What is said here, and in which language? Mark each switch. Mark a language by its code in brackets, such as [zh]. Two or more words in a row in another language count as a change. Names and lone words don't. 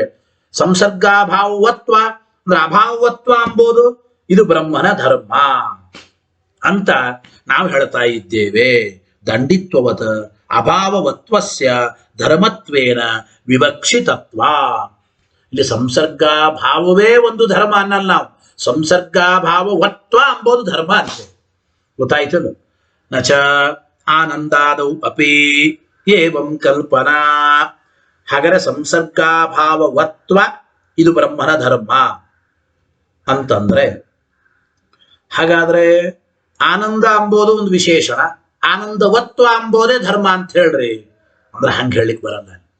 [kn] ಸಂಸರ್ಗಾಭಾವತ್ವ ಅಂದ್ರೆ ಅಭಾವತ್ವ ಎಂಬುದು ಇದು ಬ್ರಹ್ಮನ ಧರ್ಮ ಅಂತ ನಾವು ಹೇಳ್ತಾ ಇದ್ದೇವೆ. [sa] ದಂಡಿತ್ವವತ ಅಭಾವವತ್ವಸ್ಯ ಧರ್ಮತ್ವೇನ ವಿವಕ್ಷಿತತ್ವ. [kn] ಇಲ್ಲಿ ಸಂಸರ್ಗಾಭಾವವೇ ಒಂದು ಧರ್ಮ ಅನ್ನಲ್ಲ ನಾವು, ಸಂಸರ್ಗಾಭಾವವತ್ವ ಎಂಬುದು ಧರ್ಮ ಅಂತೆ. ಗೊತ್ತಾಯ್ತಲ್ಲ? [sa] ನಚ ಆನಂದಾದೌ ಅಪಿ ಏವಂ ಕಲ್ಪನಾ. [kn] ಹಾಗಾದರೆ ಸಂಸರ್ಗಾಭಾವವತ್ವ ಇದು ಬ್ರಹ್ಮನ ಧರ್ಮ ಅಂತಂದ್ರೆ, ಹಾಗಾದ್ರೆ ಆನಂದ ಅಂಬೋದು ಒಂದು ವಿಶೇಷಣ, ಆನಂದವತ್ವ ಅಂಬೋದೇ ಧರ್ಮ ಅಂತ ಹೇಳ್ರಿ ಅಂದ್ರೆ ಹಂಗೆ ಹೇಳಲಿಕ್ಕೆ ಬರಲ್ಲ.